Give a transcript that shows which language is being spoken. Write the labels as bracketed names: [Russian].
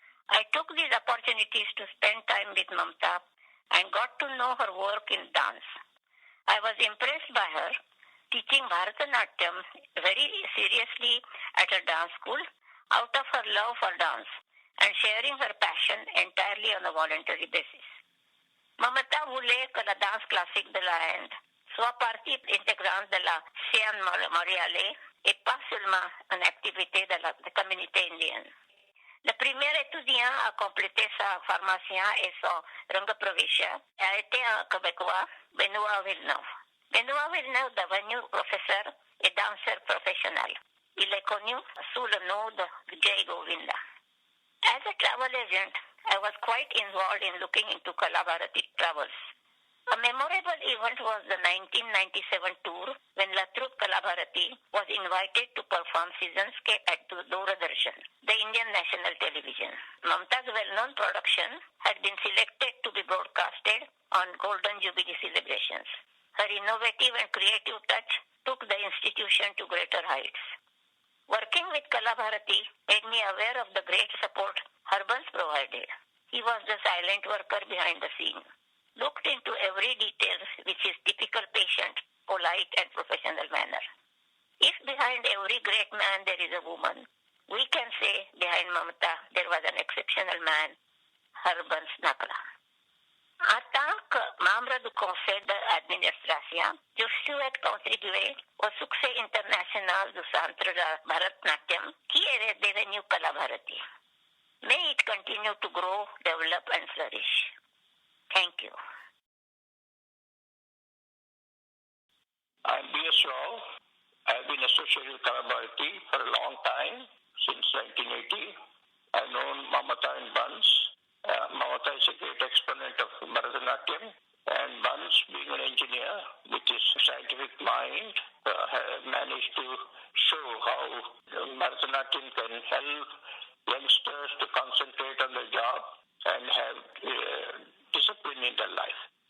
[English] I took these opportunities to spend time with Mamta and got to know her work in dance. I was impressed by her teaching Bharatanatyam very seriously at a dance school out of her love for dance and sharing her passion entirely on a voluntary basis. [French] Mamata voulait que la danse classique de l'Inde soit partie intégrante de la scène montréalaise et pas seulement une activité de la communauté indienne. Le premier étudiant à compléter sa formation et son Ranga Pravisha a été un Québécois, Benoît Villeneuve. Benoît Villeneuve est devenu professeur et danseur professionnel. Il est connu sous le nom de Jai Govinda. [English] As a travel agent, I was quite involved in looking into Kala Bharati travels. A memorable event was the 1997 tour when La Troupe Kala Bharati was invited to perform Seasons at Doordarshan, the Indian national television. Mamta's well-known production had been selected to be broadcasted on Golden Jubilee celebrations. Her innovative and creative touch took the institution to greater heights. Working with Kala Bharati made me aware of the great support Harbans provided. He was the silent worker behind the scene, looked into every detail with his typical patient, polite and professional manner. If behind every great man there is a woman, we can say behind Mamata there was an exceptional man, Harbans Nakra. [French] En tant que membre du conseil d'administration, je souhaite contribuer au succès international du centre de Bharatanatyam qui est devenu Kala Bharati. [English] May it continue to grow, develop and flourish. Thank you. I'm B.S. Rao. I've been associated with Kala Bharati for a long time, since 1980. I've known Mamata and Buns. Mamata is a great exponent of Bharatanatyam, and Buns, being an engineer with his scientific mind, has managed to show how Bharatanatyam can help youngsters to concentrate on their job and have discipline in their life.